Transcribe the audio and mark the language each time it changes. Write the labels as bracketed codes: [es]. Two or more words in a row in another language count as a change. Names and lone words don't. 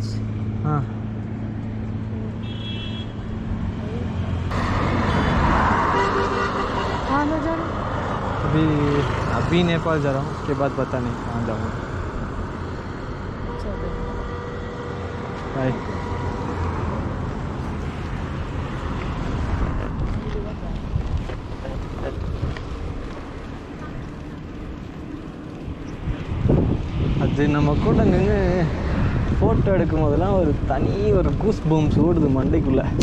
[hi] हाँ। कहाँ में जा रहे? अभी नेपाल जा रहा हूँ, उसके बाद पता नहीं कहाँ जाऊँगा। बाय। [ta] அது நம்ம கூட நின்று ஃபோட்டோ எடுக்கும் போதெல்லாம் ஒரு [en] goose bumps [ta] ஓடுது மண்டைக்குள்ளே.